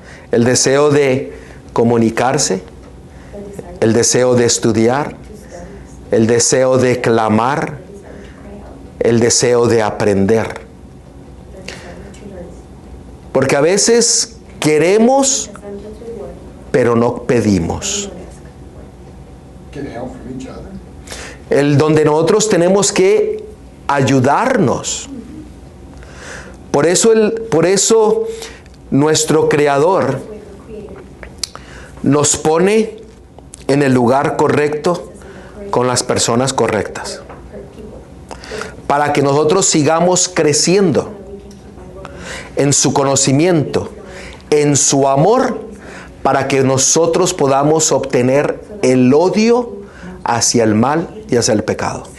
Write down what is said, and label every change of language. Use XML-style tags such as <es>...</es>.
<es>El deseo de comunicarse, el deseo de estudiar, el deseo de clamar, el deseo de aprender. Porque a veces queremos, pero no pedimos.</es> <en>Get help from each other.</en> <es>Donde nosotros tenemos que ayudarnos. Por eso nuestro Creador nos pone en el lugar correcto con las personas correctas, para que nosotros sigamos creciendo en su conocimiento, en su amor, para que nosotros podamos obtener el odio hacia el mal y hacia el pecado.</es>